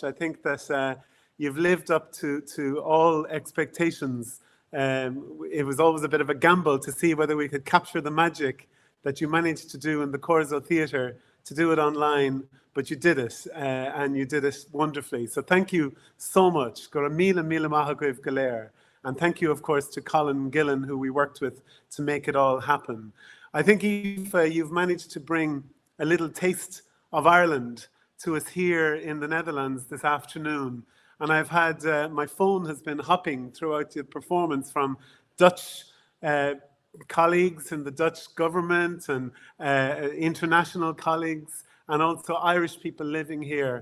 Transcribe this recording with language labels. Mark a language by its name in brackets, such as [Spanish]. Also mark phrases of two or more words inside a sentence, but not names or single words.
[English] I think that you've lived up to all expectations. It was always a bit of a gamble to see whether we could capture the magic that you managed to do in the Corso Theatre, to do it online, but you did it, and you did it wonderfully. So thank you so much. [Irish] Go míle maith agaibh go léir. [English] And thank you, of course, to Colin Gillen, who we worked with to make it all happen. I think, Aoife, you've managed to bring a little taste of Ireland to us here in the Netherlands this afternoon. And I've had, my phone has been hopping throughout the performance from Dutch colleagues in the Dutch government and international colleagues, and also Irish people living here.